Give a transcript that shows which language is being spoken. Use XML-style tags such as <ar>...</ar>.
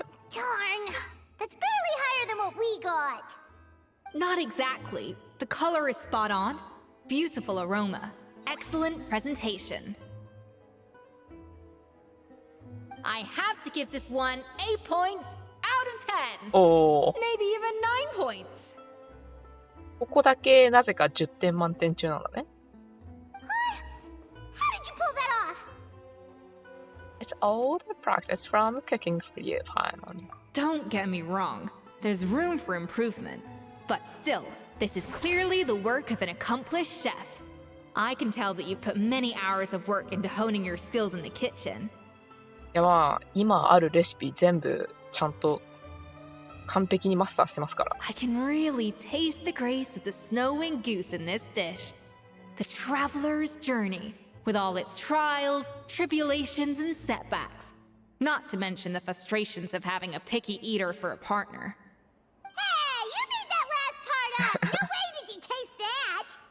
<en>Darn, that's barely higher than what we got. Not exactly. The color is spot on. Beautiful aroma. Excellent presentation. I have to give this one 8 points out of 10. おー。 Maybe even 9 points.</en> <ja>ここだけなぜか10点満点中なんだね。</ja> <en>How did you pull that off? It's all the practice from cooking for you, Paimon. Don't get me wrong. There's room for improvement. But still, this is clearly the work of an accomplished chef. I can tell that you've put many hours of work into honing your skills in the kitchen.</en> <ja>いやまあ、今あるレシピ全部ちゃんと完璧にマスターしてますから。</ja> <en>I can really taste the grace of the snow-winged goose in this dish. The traveler's journey, with all its trials, tribulations, and setbacks. Not to mention the frustrations of having a picky eater for a partner. Hey, you made that last part up! No way did you taste that!</en>